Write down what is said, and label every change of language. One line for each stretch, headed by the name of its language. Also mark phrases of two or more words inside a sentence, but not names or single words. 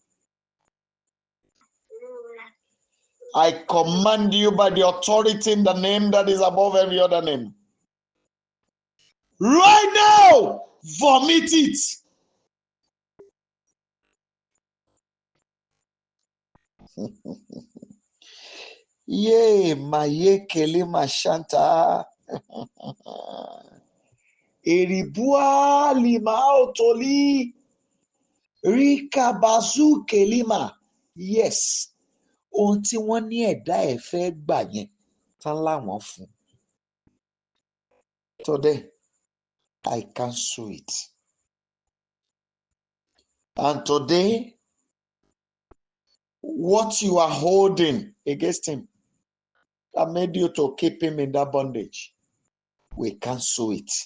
English: I command you by the authority in the name that is above every other name. Right now, vomit it. Ye maye kele mashanta. Eribua lima otoli. Rika bazu kelima. Yes.
Yoruba: Ohun tí wọ́n ní ẹ̀dá ẹ̀ fẹ́ gbà yẹn tán láwọn fún.
English: Today, I cancel it. And today, what you are holding against him that made you to keep him in that bondage, we cancel it.